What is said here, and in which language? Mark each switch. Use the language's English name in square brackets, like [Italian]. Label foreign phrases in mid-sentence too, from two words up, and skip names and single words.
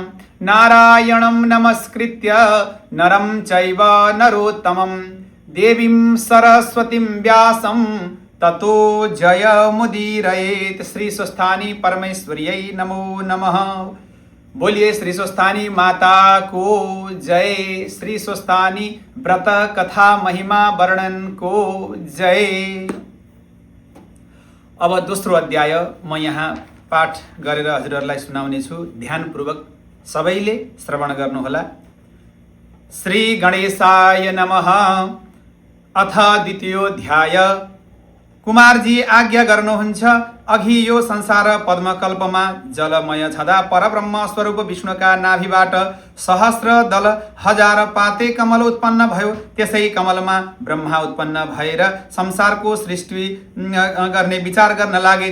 [Sanskrit] नारायणं नमस्कृत्य नरं चैव नरोत्तमं देवीं सरस्वतीं व्यासं ततो जयमुदीरयेत्। श्री स्वस्थानी परमेश्वर्यै नमो नमः। [Nepali] बोलिए श्री स्वस्थानी माता को जय। श्री स्वस्थानी व्रत कथा महिमा वर्णन को जय। अब दोस्रो अध्याय म यहाँ पाठ गरेर हजुरहरूलाई सुनाउने छु। ध्यानपूर्वक सबैले श्रवण गर्नुहोला। [Sanskrit] श्री गणेशाय नमः। अथ द्वितीयोऽध्याय। [Nepali] कुमारजी आज्ञा गर्नुहुन्छ, अघि यो संसार पद्मकल्पमा जलमय छँदा परब्रह्म स्वरूप विष्णुका नाभिबाट सहस्र दल हजार पाते कमल उत्पन्न भयो। त्यसै कमलमा ब्रह्मा उत्पन्न भएर संसारको सृष्टि गर्ने विचार गर्न लागे।